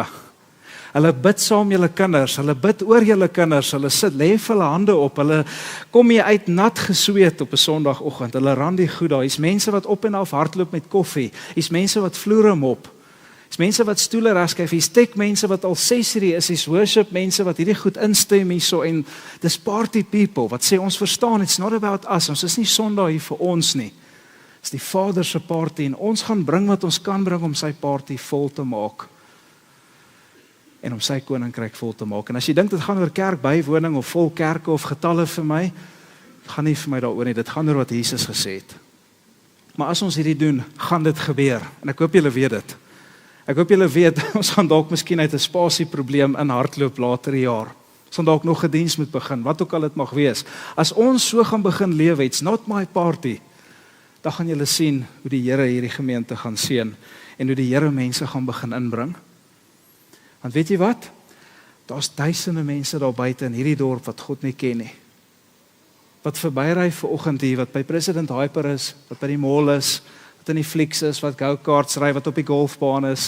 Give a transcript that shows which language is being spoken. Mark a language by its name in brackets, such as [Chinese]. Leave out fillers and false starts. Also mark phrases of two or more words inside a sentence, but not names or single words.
[Afrikaans] Hulle bid saam julle kinders, hulle bid oor julle kinders, hulle sit, lê vir hulle hande op, hulle kom jy uit nat gesweet op 'n Sondagoggend, hulle ran die goed daar, hier's mense wat op en af hardloop met koffie, hier's mense wat vloere mop, hier's mense wat stoele regskuif, hier's tech mense wat al 6 uur is, hier's worship mense wat hierdie goed instem hierso, en dis [English] party people, [Afrikaans] wat sê ons verstaan, [English] it's not about us, [Afrikaans] ons is nie Sondag hier vir ons nie, dis die Vader se party, en ons gaan bring wat ons kan bring om sy party vol te maak, en om sy koninkryk vol te maak. En as jy dink dit gaan oor kerkbywoning of vol kerke of getalle vir my, dit gaan nie vir my daaroor nie, dit gaan oor wat Jesus gesê het. Maar as ons hierdie doen, gaan dit gebeur. En ek hoop julle weet dit. Ek hoop julle weet, ons gaan dalk miskien uit 'n spasieprobleem in hardloop later die jaar. Ons gaan dalk nog 'n diens moet begin, wat ook al dit mag wees. As ons so gaan begin lewe, [English] it's not my party, [Afrikaans] dan gaan julle sien hoe die Here hierdie gemeente gaan seën en hoe die Here mense gaan begin inbring. Want weet jy wat? Daar's duisende mense daar buite in hierdie dorp wat God nie ken nie. Wat verbyry vanoggend hier, wat by President Hyper is, wat by die mall is, wat in die Flix is, wat go-karts ry, wat op die golfbaan is.